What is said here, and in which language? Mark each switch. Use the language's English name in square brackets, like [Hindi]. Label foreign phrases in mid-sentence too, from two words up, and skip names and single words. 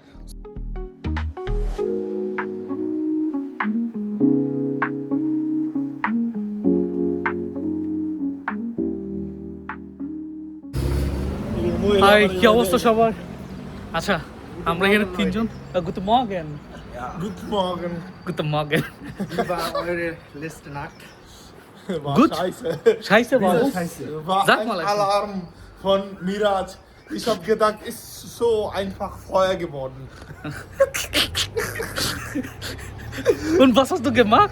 [Bangla] হাই, কি অবস্থা সবার? আচ্ছা, আমরা এখানে তিনজন। [German] Guten Morgen. Guten Morgen. Guten Morgen. Wie war eure letzte Nacht? War Gut. scheiße. Scheiße, warum? War Sag ein mal einfach. Alarm von Miraj. Ich habe gedacht, ist so einfach Feuer geworden. Und was hast du gemacht?